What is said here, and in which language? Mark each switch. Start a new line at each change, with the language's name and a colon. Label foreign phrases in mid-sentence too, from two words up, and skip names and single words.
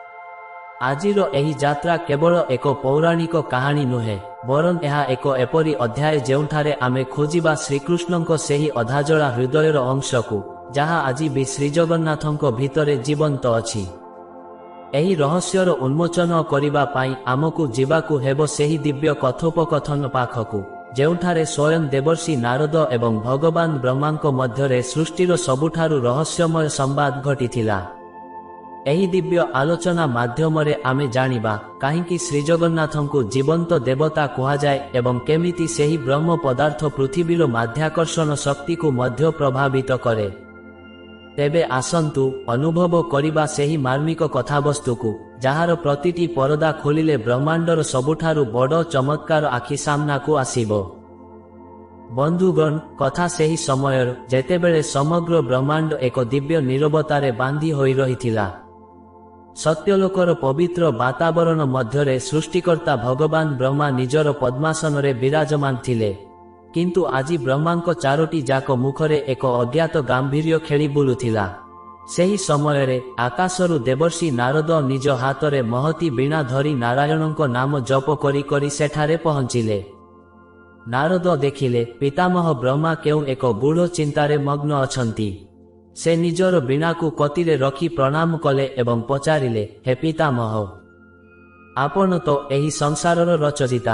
Odia: ଆଜିର ଏହି ଯାତ୍ରା କେବଳ ଏକ ପୌରାଣିକ କାହାଣୀ ନୁହେଁ, ବରଂ ଏହା ଏକ ଏପରି ଅଧ୍ୟାୟ ଯେଉଁଠାରେ ଆମେ ଖୋଜିବା ଶ୍ରୀକୃଷ୍ଣଙ୍କ ସେହି ଅଧାଜଳା ହୃଦୟର ଅଂଶକୁ ଯାହା ଆଜି ବି ଶ୍ରୀଜଗନ୍ନାଥଙ୍କ ଭିତରେ ଜୀବନ୍ତ ଅଛି। ଏହି ରହସ୍ୟର ଉନ୍ମୋଚନ କରିବା ପାଇଁ ଆମକୁ ଯିବାକୁ ହେବ ସେହି ଦିବ୍ୟ କଥୋପକଥନ ପାଖକୁ ଯେଉଁଠାରେ ସ୍ୱୟଂ ଦେବର୍ଷି ନାରଦ ଏବଂ ଭଗବାନ ବ୍ରହ୍ମାଙ୍କ ମଧ୍ୟରେ ସୃଷ୍ଟିର ସବୁଠାରୁ ରହସ୍ୟମୟ ସମ୍ବାଦ ଘଟିଥିଲା। ଏହି ଦିବ୍ୟ ଆଲୋଚନା ମାଧ୍ୟମରେ ଆମେ ଜାଣିବା କାହିଁକି ଶ୍ରୀଜଗନ୍ନାଥଙ୍କୁ ଜୀବନ୍ତ ଦେବତା କୁହା ଯାଏ ଏବଂ କେମିତି ସେହି ବ୍ରହ୍ମ ପଦାର୍ଥ ପୃଥିବୀର ମାଧ୍ୟାକର୍ଷଣ ଶକ୍ତି କୁ ମଧ୍ୟ ପ୍ରଭାବିତ କରେ। ତେବେ ଆସନ୍ତୁ ଅନୁଭବ କରିବା ସେହି ମାର୍ମିକ କଥାବସ୍ତୁକୁ ଯାହାର ପ୍ରତିଟି ପରଦା ଖୋଲିଲେ ବ୍ରହ୍ମାଣ୍ଡର ସବୁଠାରୁ ବଡ଼ ଚମତ୍କାର ଆଖି ସାମନାକୁ ଆସିବ। ବନ୍ଧୁଗଣ, କଥା ସେହି ସମୟର ଯେତେବେଳେ ସମଗ୍ର ବ୍ରହ୍ମାଣ୍ଡ ଏକ ଦିବ୍ୟ ନୀରବତାରେ ବାନ୍ଧି ହୋଇ ରହିଥିଲା। ସତ୍ୟଲୋକର ପବିତ୍ର ବାତାବରଣ ମଧ୍ୟରେ ସୃଷ୍ଟିକର୍ତ୍ତା ଭଗବାନ ବ୍ରହ୍ମା ନିଜର ପଦ୍ମାସନରେ ବିରାଜମାନ ଥିଲେ, କିନ୍ତୁ ଆଜି ବ୍ରହ୍ମାଙ୍କ ଚାରୋଟି ଯାକ ମୁଖରେ ଏକ ଅଜ୍ଞାତ ଗାମ୍ଭୀର୍ଯ୍ୟ ଖେଳି ବୁଲୁଥିଲା। ସେହି ସମୟରେ ଆକାଶରୁ ଦେବର୍ଷି ନାରଦ ନିଜ ହାତରେ ମହତୀ ବୀଣା ଧରି ନାରାୟଣଙ୍କ ନାମ ଜପ କରି କରି ସେଠାରେ ପହଞ୍ଚିଲେ। ନାରଦ ଦେଖିଲେ ପିତାମହ ବ୍ରହ୍ମା କେଉଁ ଏକ ଗୂଢ଼ ଚିନ୍ତାରେ ମଗ୍ନ ଅଛନ୍ତି। ସେ ନିଜର ବୀଣାକୁ କତିରେ ରଖି ପ୍ରଣାମ କଲେ ଏବଂ ପଚାରିଲେ, ହେ ପିତାମହ, ଆପଣ ତ ଏହି ସଂସାରର ରଚୟିତା।